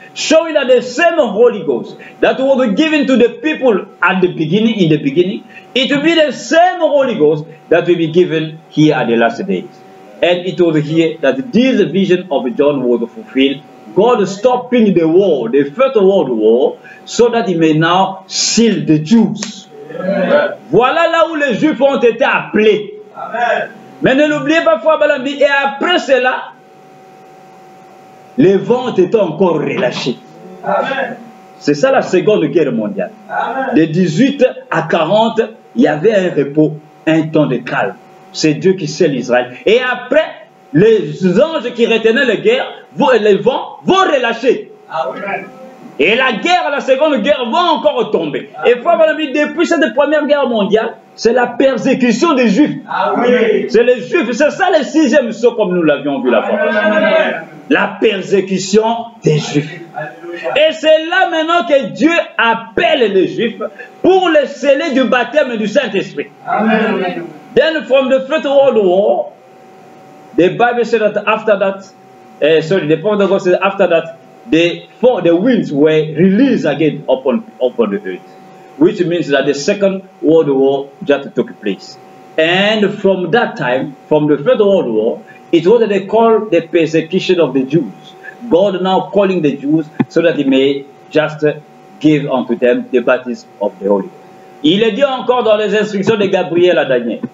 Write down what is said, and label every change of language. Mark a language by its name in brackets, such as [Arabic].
[English] Showing that the same Holy Ghost that was given to the people at the beginning, it will be the same Holy Ghost that will be given here at the last days. And it was here that this vision of John was fulfilled. God stopping the war, the First World War, so that he may now seal the Jews. Amen. [French] Voilà là où les Juifs ont été appelés. Amen. Mais ne l'oubliez pas, Frère Balambi, et après cela, les vents étaient encore relâchés. C'est ça la Seconde Guerre mondiale. Amen. De 18 à 40, il y avait un repos, un temps de calme. C'est Dieu qui scelle Israël. Et après, les anges qui retenaient les vents vont relâcher. Amen. Et la guerre, la Seconde Guerre va encore tomber. Amen. Et Frère Balambi, depuis cette Première Guerre mondiale, c'est la persécution des Juifs. Amen. C'est les Juifs, c'est ça le 6e saut comme nous l'avions vu la fois passée. La persécution des Juifs. Et c'est là maintenant que Dieu appelle les Juifs pour les sceller du baptême du Saint-Esprit. Amen. [English] Then from the First World War, the Bible said that after that, the Prophet of God said after that, the winds were released again upon the earth, which means that the Second World War just took place. And from that time, from the First World War, it was what they call the persecution of the Jews. God now calling the Jews so that he may just give unto them the baptism of the Holy Ghost. [French] Il est dit encore dans les instructions de Gabriel à Daniel.